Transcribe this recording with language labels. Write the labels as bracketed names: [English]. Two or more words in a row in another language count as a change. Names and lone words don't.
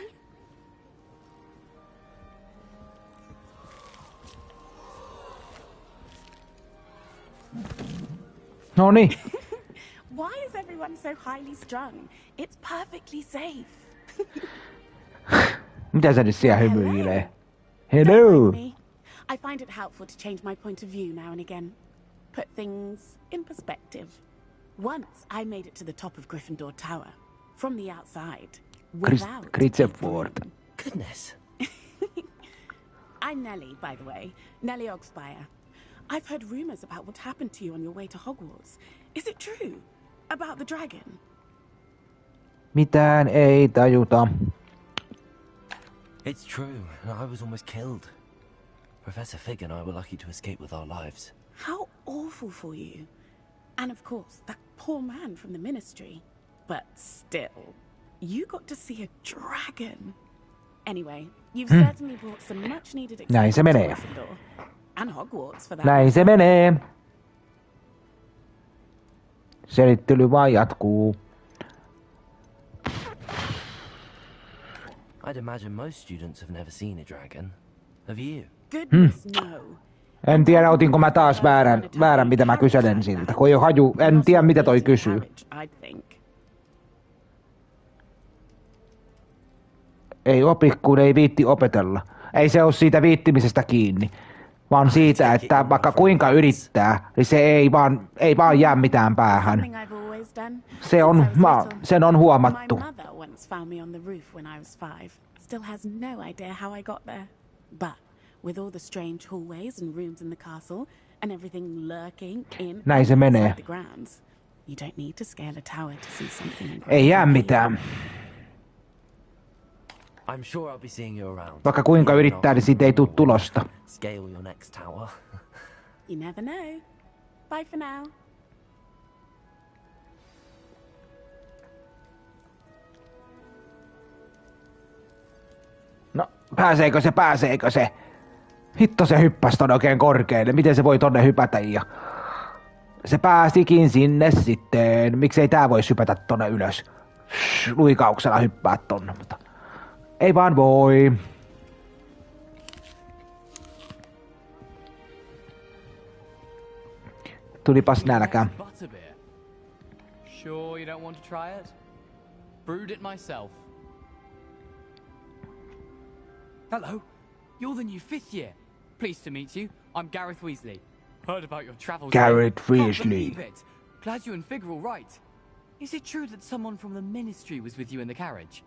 [Finnish] Noniin. [English] Why is everyone so highly strung? It's perfectly safe. [Finnish] Mitä se nyt siellä hymyilee? [English] Hello! I find it helpful to change my point of view now and again. Put things in perspective. Once I made it to the top of Gryffindor Tower. From the outside. Gringotts. Goodness. I'm Nellie, by the way. Nellie Ogspire. I've heard rumors about what happened to you on your way to Hogwarts. Is it true? About the dragon? [Finnish] Mitään ei tajuta. [English] It's true. I was almost killed. Professor Fig and I were lucky to escape with our lives. How awful for you. And of course, that poor man from the Ministry. But still, you got to see a dragon. Anyway, you've certainly brought some much needed [Finnish] Näin se [English] excitement to [Finnish] menee. [English] Gryffindor. And Hogwarts for that. [Finnish] Näin se menee. Selittely vaan jatkuu. [English] I'd imagine most students have never seen a dragon. Have you? Goodness no. [Finnish] En tiedä, otinko mä taas väärän mitä mä kyselen siltä. Kun ei oo haju, en tiedä mitä toi kysyy. Ei opi, kun ei viitti opetella. Ei se oo siitä viittimisestä kiinni. Vaan siitä, että vaikka kuinka yrittää, niin se ei vaan jää mitään päähän. Sen on huomattu. Näin se menee. Ei jää mitään. [English] I'm sure I'll be seeing you around. [Finnish] Vaikka kuinka yrittää, niin siitä ei tule tulosta. [English] Scale your next tower. You never know. Bye for now. [Finnish] No, pääseekö se? Hitto se hyppäsi ton oikein korkealle. Miten se voi tonne hypätä ja... Se pääsikin sinne sitten. Miksei tää vois hypätä tonne ylös? Luikauksella hyppää tonne, mutta... Ei vaan voi. Tulipas nälkä. [English] Sure you don't want to try it? Brewed it myself. Hello, you're the new 5th year. Pleased to meet you. I'm Gareth Weasley. Heard about your travels. Gareth Weasley. Can't believe it. Glad you and Fig are all right. Is it true that someone from the Ministry was with you in the carriage?